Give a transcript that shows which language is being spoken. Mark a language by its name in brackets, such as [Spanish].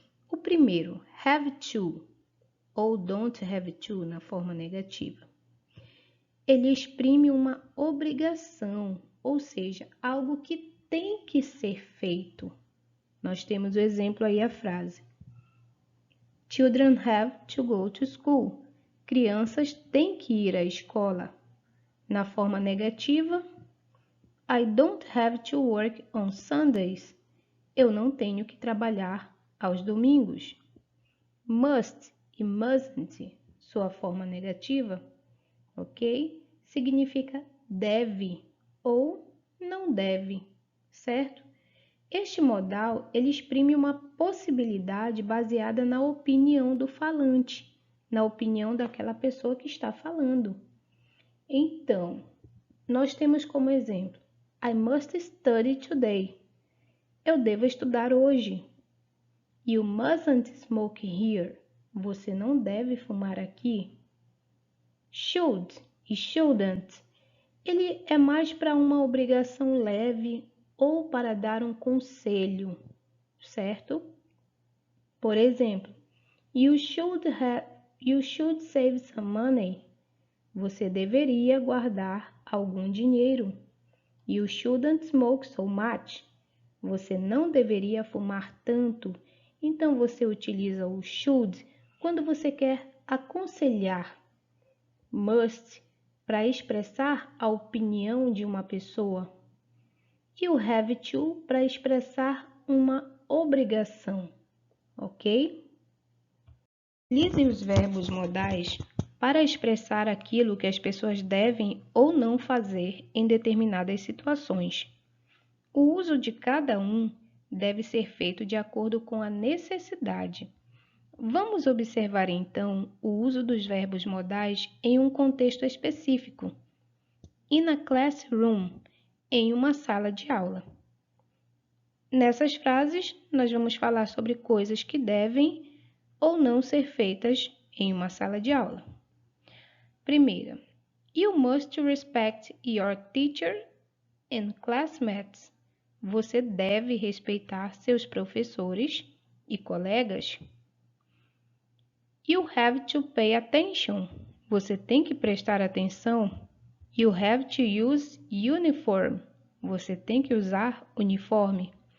[Portuguese] O primeiro, have to, ou don't have to, na forma negativa. Ele exprime uma obrigação, ou seja, algo que tem que ser feito. Nós temos o exemplo aí, a frase. [English] Children have to go to school. [Portuguese] Crianças têm que ir à escola. Na forma negativa, [English] I don't have to work on Sundays. [Portuguese] Eu não tenho que trabalhar aos domingos. Must e mustn't, sua forma negativa, ok? Significa deve ou não deve, certo? Este modal, ele exprime uma possibilidade baseada na opinião do falante, na opinião daquela pessoa que está falando. Então, nós temos como exemplo, [English] I must study today. [Portuguese] Eu devo estudar hoje. [English] You mustn't smoke here. [Portuguese] Você não deve fumar aqui. Should e shouldn't, ele é mais para uma obrigação leve ou para dar um conselho, certo? Por exemplo, [English] you should save some money. [Portuguese] Você deveria guardar algum dinheiro. [English] You shouldn't smoke so much. [Portuguese] Você não deveria fumar tanto. Então, você utiliza o should quando você quer aconselhar. Must, para expressar a opinião de uma pessoa. E o have to, para expressar uma obrigação. Ok? Utilize os verbos modais para expressar aquilo que as pessoas devem ou não fazer em determinadas situações. O uso de cada um deve ser feito de acordo com a necessidade. Vamos observar então o uso dos verbos modais em um contexto específico. [English] In a classroom, [Portuguese] em uma sala de aula. Nessas frases, nós vamos falar sobre coisas que devem ou não ser feitas em uma sala de aula. Primeira, [English] you must respect your teacher and classmates. [Portuguese] Você deve respeitar seus professores e colegas. [English] You have to pay attention. [Portuguese] Você tem que prestar atenção. [English] You have to use uniform. [Portuguese] Você tem que usar uniforme.